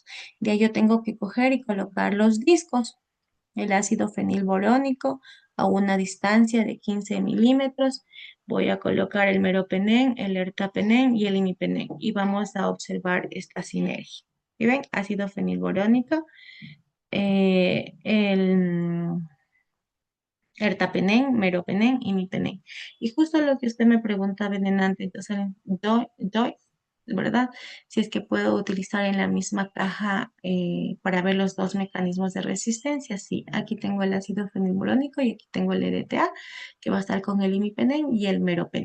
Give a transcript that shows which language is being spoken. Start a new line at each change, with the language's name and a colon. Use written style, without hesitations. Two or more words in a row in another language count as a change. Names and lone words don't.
Spanish: De ahí yo tengo que coger y colocar los discos, el ácido fenilborónico a una distancia de 15 milímetros. Voy a colocar el meropenem, el ertapenem y el imipenem y vamos a observar esta sinergia. ¿Y ven? Ácido fenilborónico, el ertapenem, meropenem, imipenem. Y justo lo que usted me preguntaba en antes, entonces doy, ¿verdad? Si es que puedo utilizar en la misma caja para ver los dos mecanismos de resistencia. Sí, aquí tengo el ácido fenilburónico y aquí tengo el EDTA, que va a estar con el imipenem y el meropenem.